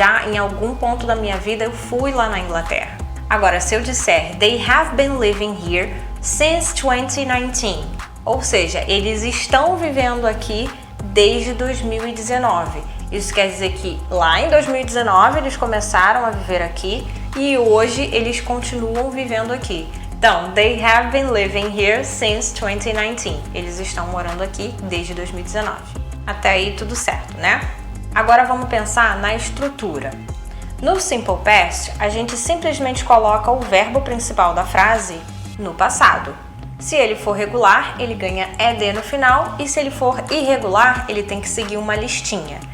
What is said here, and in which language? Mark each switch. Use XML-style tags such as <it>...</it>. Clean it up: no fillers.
<pt>Em algum ponto da minha vida, eu fui lá na Inglaterra. Agora, se eu disser</pt> <en>they have been living here since 2019,</en> <pt>ou seja, eles estão vivendo aqui desde 2019. Isso quer dizer que lá em 2019 eles começaram a viver aqui e hoje eles continuam vivendo aqui.</pt> <en>Então, they have been living here since 2019.</en> <pt>Eles estão morando aqui desde 2019. Até aí tudo certo, né? Agora vamos pensar na estrutura. No Simple Past, a gente simplesmente coloca o verbo principal da frase no passado. Se ele for regular, ele ganha ED no final, e se ele for irregular, ele tem que seguir uma listinha.</pt>